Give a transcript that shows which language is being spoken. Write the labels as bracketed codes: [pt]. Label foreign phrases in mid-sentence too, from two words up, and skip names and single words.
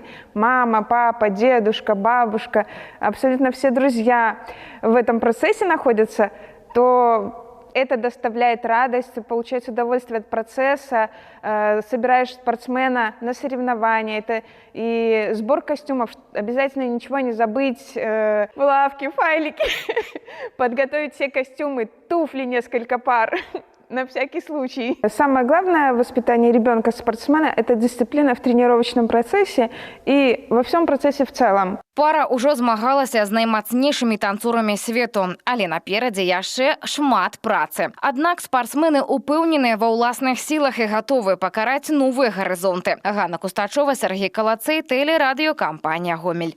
[ru] мама, папа, дедушка, бабушка, абсолютно все друзья в этом процессе находятся, то это доставляет радость, получаешь удовольствие от процесса, собираешь спортсмена на соревнования, это и сбор костюмов, обязательно ничего не забыть, булавки, файлики, подготовить все костюмы, туфли несколько пар. На всякий случай. Самое главное в воспитании ребенка-спортсмена – это дисциплина в тренировочном процессе и во всем процессе в целом. [be] Пара ўжо змагалася з наймацнейшымі танцорамі свету, але наперадзе яшчэ шмат працы. Аднак спартсмены упэўненыя ва ўласных сілах і гатовы пакараць новыя гарызонты. Ганна Кустачова, Сергей Калацэй, тэлерадыёкампанія «Гомель».